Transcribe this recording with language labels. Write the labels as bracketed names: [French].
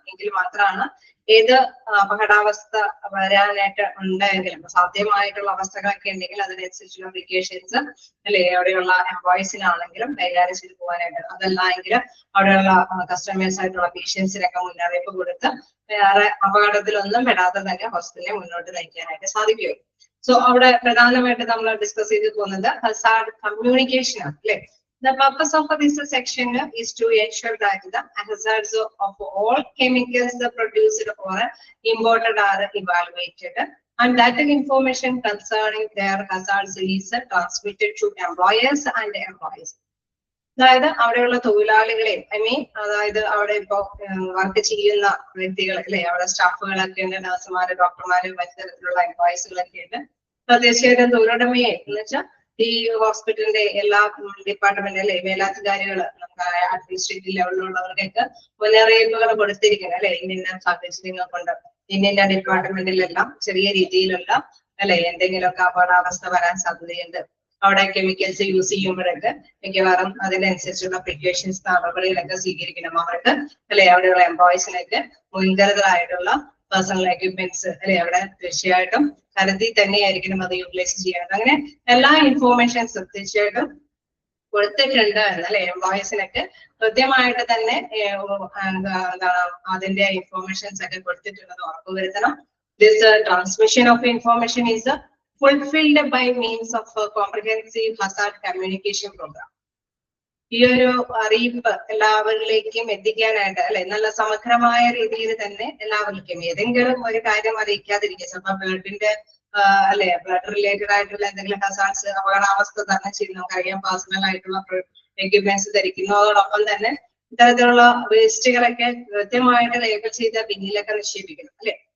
[Malayalam] എങ്കിൽ മാത്രമാണ് ഏത് അപകടാവസ്ഥ വരാനായിട്ട് ഉണ്ടെങ്കിലും സാധ്യമായിട്ടുള്ള അവസ്ഥകളൊക്കെ ഉണ്ടെങ്കിൽ അതിനനുസരിച്ചുള്ള പ്രിക്കോഷൻസ് അല്ലെ അവിടെയുള്ള എംപ്ലോയീസിനാണെങ്കിലും കൈകാര്യം ചെയ്ത് പോകാനായിട്ട്, അതല്ല എങ്കിൽ അവിടെയുള്ള കസ്റ്റമേഴ്സ് ആയിട്ടുള്ള പേഷ്യൻസിനൊക്കെ മുന്നറിയിപ്പ് കൊടുത്ത് വേറെ അപകടത്തിലൊന്നും പെടാതെ തന്നെ ഹോസ്പിറ്റലിനെ മുന്നോട്ട് നയിക്കാനായിട്ട് സാധിക്കുകയുള്ളൂ. സോ അവിടെ പ്രധാനമായിട്ട് നമ്മൾ ഡിസ്കസ് ചെയ്ത് പോകുന്നത് ഹസാർഡ് കമ്മ്യൂണിക്കേഷൻ ആണ് അല്ലെ. [English] The purpose of this section is to ensure that the hazards of all chemicals produced or imported are evaluated and that the information concerning their hazards is transmitted to employers and employees. [Malayalam] അതായത് അവിടെയുള്ള തൊഴിലാളികളെ അതായത് അവിടെ ഇപ്പോ work ചെയ്യുന്ന വ്യക്തികൾ അല്ലെ, അവിടെ സ്റ്റാഫുകളൊക്കെ ഉണ്ട്, നഴ്സുമാര്, ഡോക്ടർമാര്, മറ്റു തരത്തിലുള്ള എംപ്ലോയീസുകളൊക്കെ ഉണ്ട്. തീർച്ചയായിട്ടും തൊഴിലുടമയെ എന്ന് വെച്ചാൽ ഈ ഹോസ്പിറ്റലിന്റെ എല്ലാ ഡിപ്പാർട്ട്മെന്റ് അല്ലെ മേലധികാരികൾ, നമുക്ക് അഡ്മിനിസ്ട്രേറ്റീവ് ലെവലിലുള്ളവർക്കൊക്കെ മുന്നറിയിപ്പുകൾ കൊടുത്തിരിക്കുന്നത് അല്ലെ. ഇന്ന സാഹചര്യങ്ങൾ കൊണ്ട് ഇന്ന ഡിപ്പാർട്ട്മെന്റിലെല്ലാം ചെറിയ രീതിയിലുള്ള അല്ലെ എന്തെങ്കിലുമൊക്കെ അപകടാവസ്ഥ വരാൻ സാധ്യതയുണ്ട്. അവിടെ കെമിക്കൽസ് യൂസ് ചെയ്യുമ്പോഴൊക്കെ മിക്കവാറും അതിനനുസരിച്ചുള്ള പ്രിക്കോഷൻസ് നടപടികളൊക്കെ സ്വീകരിക്കണം അവർക്ക് അല്ലെ. അവിടെയുള്ള എംപ്ലോയീസിനൊക്കെ മുൻകരുതലായിട്ടുള്ള പേഴ്സണൽ എക്യുപ്മെന്റ്സ് അല്ലെ അവിടെ തീർച്ചയായിട്ടും കരുതി തന്നെയായിരിക്കണം അത് യൂട്ടിലൈസ് ചെയ്യേണ്ടത്. അങ്ങനെ എല്ലാ ഇൻഫോർമേഷൻസും തീർച്ചയായിട്ടും കൊടുത്തിട്ടുണ്ട് എന്നല്ലേ. എംപ്ലോയീസിനൊക്കെ കൃത്യമായിട്ട് തന്നെ എന്താണ് അതിന്റെ ഇൻഫോർമേഷൻസ് ഒക്കെ കൊടുത്തിട്ടുണ്ടെന്ന് ഉറപ്പുവരുത്തണം. [English] This transmission of information is fulfilled by means of a comprehensive hazard communication program. [Malayalam] ഈ ഒരു അറിയിപ്പ് എല്ലാവരിലേക്കും എത്തിക്കാനായിട്ട് അല്ലെ നല്ല സമഗ്രമായ രീതിയിൽ തന്നെ എല്ലാവർക്കും ഏതെങ്കിലും ഒരു കാര്യം അറിയിക്കാതിരിക്കുക. ചിലപ്പോൾ ബ്ലഡിന്റെ അല്ലെ ബ്ലഡ് റിലേറ്റഡ് ആയിട്ടുള്ള എന്തെങ്കിലും ഹസാർഡ്സ് അപകടാവസ്ഥ തന്നെ ചെയ്ത് നമുക്കറിയാം. പേഴ്സണൽ ആയിട്ടുള്ള എക്യുപ്മെന്റ്സ് ധരിക്കുന്നതോടൊപ്പം തന്നെ ഇത്തരത്തിലുള്ള വേസ്റ്റുകളൊക്കെ കൃത്യമായിട്ട് ലേബൽ ചെയ്ത ബിന്നിലൊക്കെ നിക്ഷേപിക്കണം അല്ലെ.